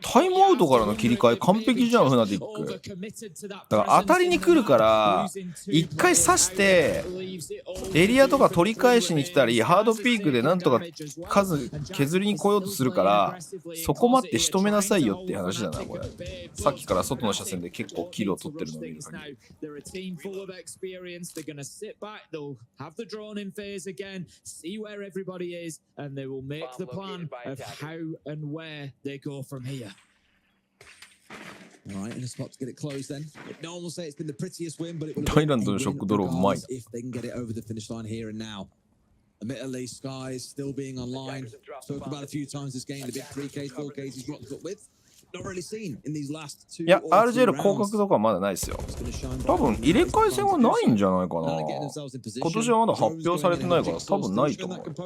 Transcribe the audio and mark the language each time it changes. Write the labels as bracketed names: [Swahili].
[Japanese] タイムアウトからの切り替え完璧じゃんフナティック。だから当たりに来るから一回刺してエリアとか取り返しに来たりハードピークでなんとか数削りに来ようとするからそこ待って仕留めなさいよっていう話だなこれ。さっきから外の車線で結構キルを取ってるの。 [English] They're a team full of experience. They're going to sit back. They'll have the drone in phase again, see where everybody is, and they will make the plan of how and where they go from here. All right, in a spot to get it closed then. No one will say it's been the prettiest win, but it will be a win if they can get it over the finish line here and now. Admittedly, Sky is still being online. Spoke about a few times this game, the big 3Ks, 4Ks he's rocked up with. [Japanese] いや、RGL 降格とかはまだないですよ。多分入れ替え戦はないんじゃないかな。今年はまだ発表されてないから多分ないと思う。